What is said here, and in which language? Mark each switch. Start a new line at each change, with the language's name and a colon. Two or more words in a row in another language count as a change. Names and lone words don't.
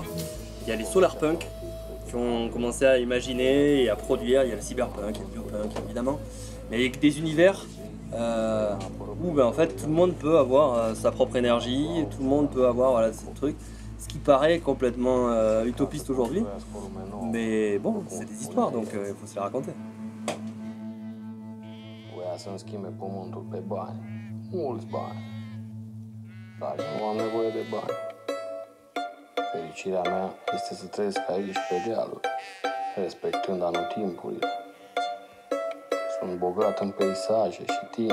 French: Il y a les solarpunk qui ont commencé à imaginer et à produire, il y a le cyberpunk, il y a le biopunk évidemment. Mais avec des univers où en fait tout le monde peut avoir sa propre énergie, tout le monde peut avoir ce truc, ce qui paraît complètement utopiste aujourd'hui, mais bon, c'est des histoires donc il faut se les raconter.
Romanian: Voia să-mi schimbe pământul pe bani, mulți bani, dar eu nu am nevoie de bani. Fericirea mea este să trăiesc aici pe dealuri, respectând anotimpurile. Sunt bogat în peisaje și timp.